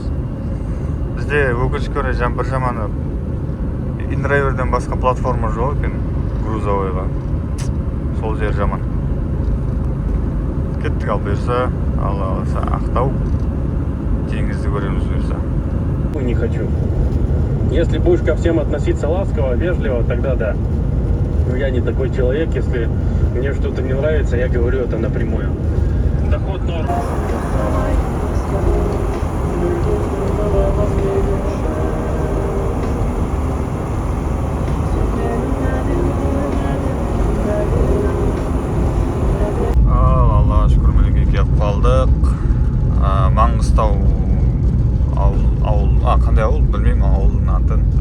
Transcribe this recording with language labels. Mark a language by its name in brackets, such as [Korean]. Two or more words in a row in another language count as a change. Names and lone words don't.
[Kazakh] Бізде өкінішке орай бір жаманы индрайверден басқа платформа жоқ екен, грузовойға. Сол жер жаман. Кеттік ал бұйырса, Ақтау. теңізді көреміз бұйырса. [Russian] Не хочу. Если будешь ко всем относиться ласково, вежливо, тогда да. Но я не такой человек, если мне что-то не нравится, я говорю это напрямую. Доход норм. [Kazakh] Аллаға шүкір, мінекей келіп қалдық. Маңғыстау ауыл, қандай ауыл білмеймін ауылдың атын.